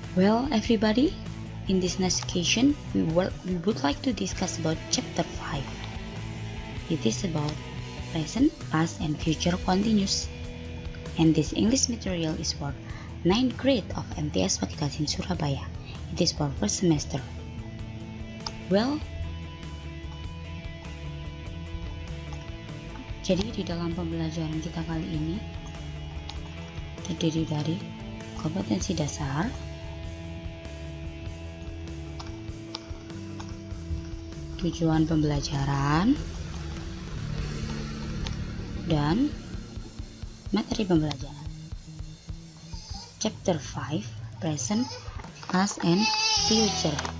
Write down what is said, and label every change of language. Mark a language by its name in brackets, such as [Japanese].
[English] Well, everybody, in this next occasion, we would like to discuss about chapter 5. It is about present, past, and future continuous. And this English material is for 9th grade of MTS Pakikasin Surabaya. It is for first semester. [Indonesian] Well, jadi di dalam pembelajaran kita kali ini terdiri dari kompetensi dasar, tujuan pembelajaran, dan materi pembelajaran. [English] Chapter 5, Present, Past, and Future.